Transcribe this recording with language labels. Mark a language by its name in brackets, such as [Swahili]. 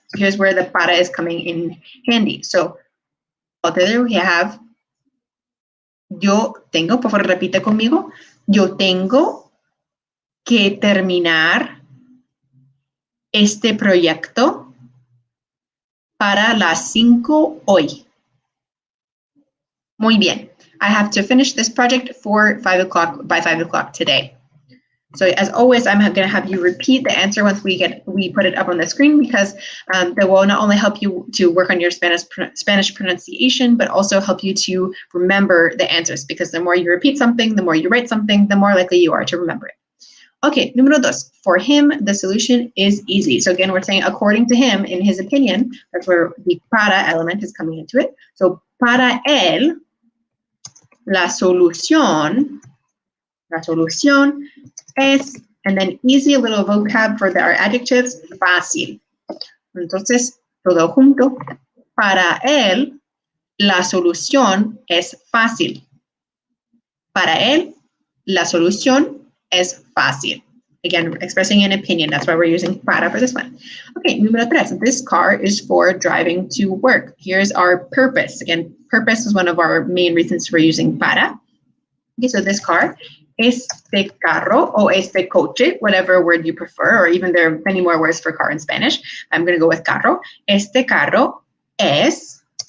[English] Here's where the para is coming in handy. So, altogether we have, [Spanish] yo tengo, por favor repite conmigo, yo tengo que terminar este proyecto para las 5 hoy. Muy bien. [English] I have to finish this project for 5 o'clock by 5 o'clock today. So as always, I'm going to have you repeat the answer once we put it up on the screen, because that will not only help you to work on your Spanish pronunciation, but also help you to remember the answers, because the more you repeat something, the more you write something, the more likely you are to remember it. Okay, número dos. For him, the solution is easy. So again, we're saying according to him, in his opinion, that's where the para element is coming into it. So [Spanish] para él, la solución es, [English] and then easy, a little vocab for our adjectives, fácil. [Spanish] Entonces, todo junto. Para él, la solución es fácil. Para él, la solución es fácil. [English] Again, expressing an opinion. That's why we're using para for this one. Okay, número tres. This car is for driving to work. Here's our purpose. Again, purpose is one of our main reasons for using para. Okay, so this car, [Spanish] este carro o este coche, [English] whatever word you prefer, or even there are many more words for car in Spanish. I'm going to go with carro. [Spanish] Este carro es